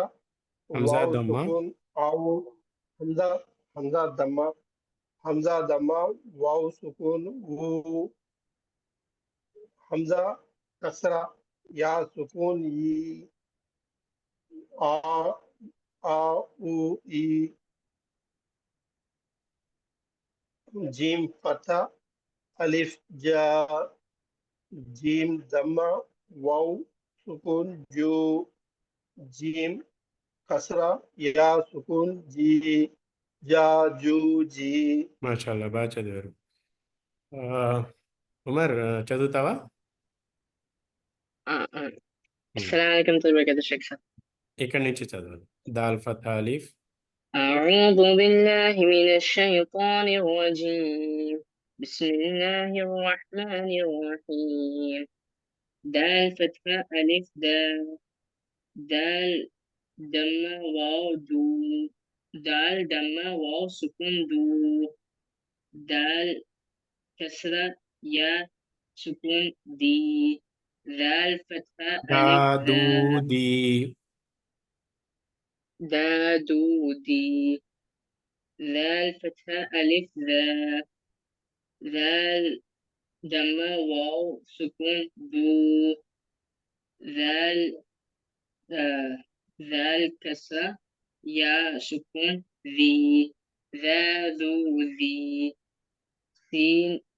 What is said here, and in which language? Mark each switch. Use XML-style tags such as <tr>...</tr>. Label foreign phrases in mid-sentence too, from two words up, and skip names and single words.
<ar>हमजा वाव दम्मा। سكون آ أو، همزة، همزة ضمة، همزة ضمة واو سكون أو, همزة كسرة ياء سكون إي، آ، آ أُ إي, جيم فتحة ألف جا، جيم ضمة واو سكون جو، جيم كسرة ياء سكون جي، جا جو جي.</ar> <te>మాషాల్లా బాగా చదివారు. ఆ, ఉమర్ చదువుతావా? ఉమ్.</te> <ar>السلام عليكم ورحمة الله وبركاته شيخ سعد.</ar> <te>ఇక్కడి నుంచి చదవాలి.</te> <ar>دال فتحة ألف. أعوذ بالله من الشيطان الرجيم. بسم الله الرحمن الرحيم. دال فتحة ألف دال، دال دمة واو دو، دال دمة واو سكون دو، دال كسرة يا سكون دي، دال فتحة ألف దాదు ذا، ది. دا دو دي، ذال فتحة ألف ذا، ذال دمة واو سكون دو، ذال ذال كسرة يا سكون ذي، ذا ذو ذي سين</ar>